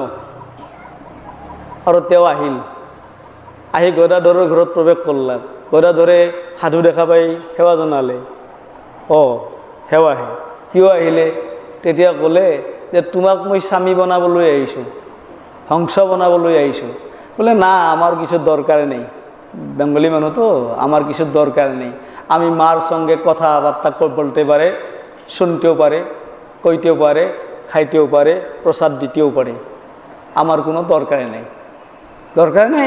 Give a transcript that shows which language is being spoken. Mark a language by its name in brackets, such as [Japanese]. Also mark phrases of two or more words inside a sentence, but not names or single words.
[Assamese] আৰু তেওঁ আহিল, আহি গদাধৰৰ ঘৰত প্ৰৱেশ কৰলাক। গদাধৰে সাধু দেখা পাই সেৱা জনালে। সেৱাহে কিয় আহিলে? তেতিয়া ক'লে যে তোমাক মই স্বামী বনাবলৈ আহিছোঁ, হংস বনাবলৈ আহিছোঁ। [Bangla] বোলে না, আমার কিছু দরকার নেই, বেঙ্গলি মানুষ তো, আমার কিছু দরকার নেই। আমি মার সঙ্গে কথাবার্তা বলতে পারে, শুনতেও পারে, কইতেও পারে, খাইতেও পারে, প্রসাদ দিতেও পারে, আমার কোনো দরকার নেই। দরকার নেই?